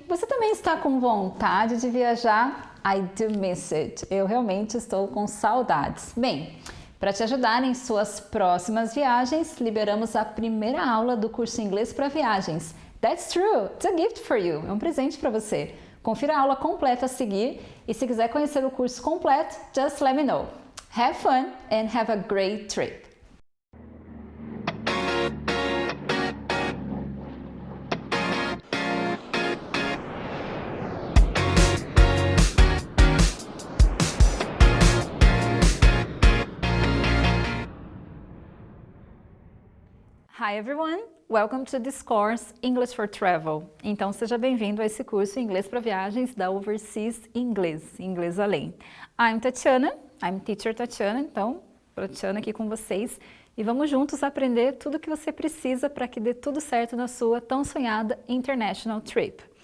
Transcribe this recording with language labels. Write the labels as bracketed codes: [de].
[pt] Você também está com vontade de viajar? [en] I do miss it. [pt] Eu realmente estou com saudades. Bem, para te ajudar em suas próximas viagens, liberamos a primeira aula do curso Inglês para Viagens. [en] That's true, it's a gift for you. [pt] É um presente para você. Confira a aula completa a seguir e se quiser conhecer o curso completo, [en] just let me know. Have fun and have a great trip. Hi everyone, welcome to this course English for Travel. [pt] Então seja bem-vindo a esse curso Inglês para Viagens da Overseas English, Inglês Além. [en] I'm Tatiana, I'm Teacher Tatiana, [pt] então Tatiana aqui com vocês e vamos juntos aprender tudo o que você precisa para que dê tudo certo na sua tão sonhada International Trip.